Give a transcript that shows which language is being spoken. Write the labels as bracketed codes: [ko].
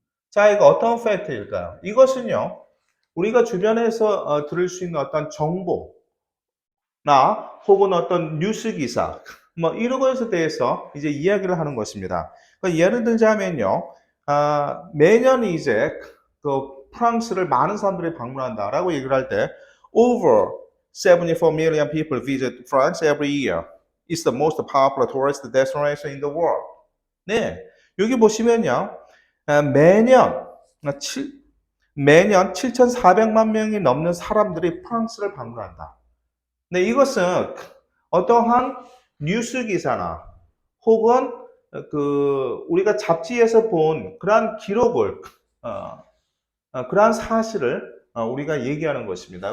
[ko] 자, 이거 어떤 팩트일까요? 이것은요, 우리가 주변에서 들을 수 있는 어떤 정보, 나 혹은 어떤 뉴스 기사 뭐 이런 것에 대해서 이제 이야기를 하는 것입니다. 그러니까 예를 들자면요, 매년 이제 그 프랑스를 많은 사람들이 방문한다라고 얘기를 할 때 [en] over 74 million people visit France every year. It's the most popular tourist destination in the world. [ko] 네, 여기 보시면요, 매년 매년 7,400만 명이 넘는 사람들이 프랑스를 방문한다. 네, 이것은 어떠한 뉴스 기사나 혹은 우리가 잡지에서 본 그러한 기록을 그러한 사실을 우리가 얘기하는 것입니다.